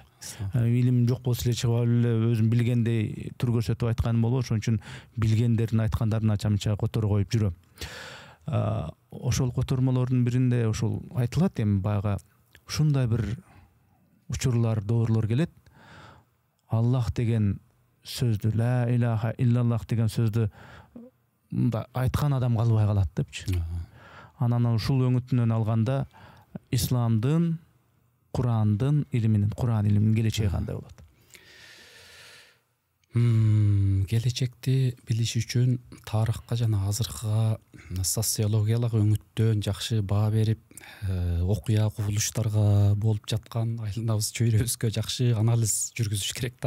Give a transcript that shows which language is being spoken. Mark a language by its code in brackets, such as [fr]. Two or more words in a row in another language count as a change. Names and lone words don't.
[ky] Илим жок болсо эле чыгып эле өзүм билгендей тур көрсөтүп айтканым болот. Ошон үчүн билгендердин айткандарын ача-мыча которо коюп жүрөм. Ошол котормолордун биринде ошол айтылат, эми баягы ушундай бир учурлар, доорлор келет. Аллах деген сөздү, [ar] لا إله إلا الله [ky] деген сөздү айткан адам калбай калат депчи. Анан ушул өңүтүнөн алганда исламдын, Курандын илиминин, Куран илиминин келечеги кандай болот? Келечекти билиш үчүн тарыхка жана азыркыга социологиялык өңүттөн жакшы баа берип, окуя кубулуштарга болуп жаткан айланабыз чөйрөбүзгө жакшы анализ жүргүзүш керек да.